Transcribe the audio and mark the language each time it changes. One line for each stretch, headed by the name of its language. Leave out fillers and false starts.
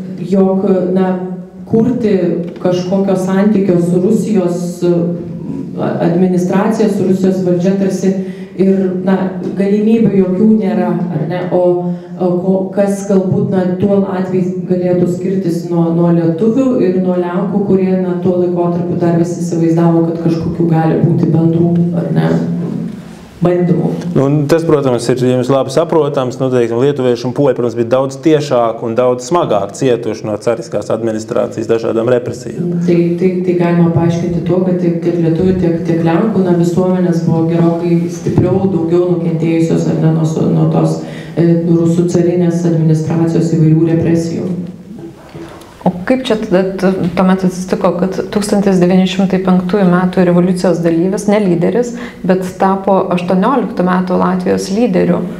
Lithuanian: jog kurti kažkokio santykio su Rusijos administracija, su Rusijos valdžia tarsi ir galimybių jokių nėra, ar ne, o kas galbūt tuo atveju galėtų skirtis nuo lietuvių ir nuo lenkų, kurie tuo laikotarpiu dar visi įsivaizdavo, kad kažkokių gali būti bendrų, ar ne, bandymų.
Latvian: Tas, protams, ir jums labi saprotams, lietuvieši un poļi, protams, bija daudz tiešāk un daudz smagāk cietuši no cariskās administrācijas dažādām represijām.
Lithuanian: Tai galima paaiškinti to, kad tiek lietuvių, tiek lenkų visuomenės buvo gerokai stipriau, daugiau nukentėjusios ar ne nuo tos rusų carinės administracijos įvairių represijų. O kaip čia tada tuomet atsitiko, kad 1905 metų revoliucijos dalyvis, ne lyderis, bet tapo 18 metų Latvijos lyderiu?